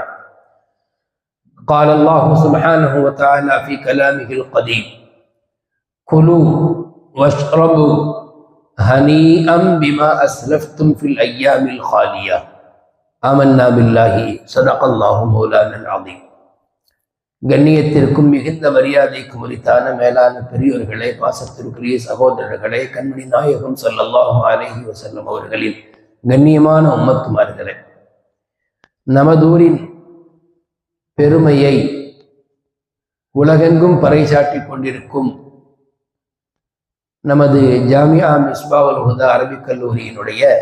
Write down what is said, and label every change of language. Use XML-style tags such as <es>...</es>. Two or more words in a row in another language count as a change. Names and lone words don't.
<ar>قال الله سبحانه وتعالى في كلامه القديم: كلوا واشربوا هنيئا بما أسلفتم في الأيام الخالية. آمنا بالله صدق الله مولانا العظيم.</ar> <ta>கண்ணியத்திற்கும் மிகுந்த மரியாதைக்கும் உரித்தான மேலான பெரியோர்களே, பாசத்திற்குரிய சகோதரர்களே, கண்மணி நாயகம்</ta> <ar>صلى الله عليه وسلم</ar> <ta>அவர்களின் கண்ணியமான உம்மத்துமார்களே, நமதூரின் பெருமையை உலகெங்கும் பறைசாற்றிக் கொண்டிருக்கும் நமது ஜாமியா மிஸ்பாவுல் ஹுதா அரபிக் கல்லூரியினுடைய</ta>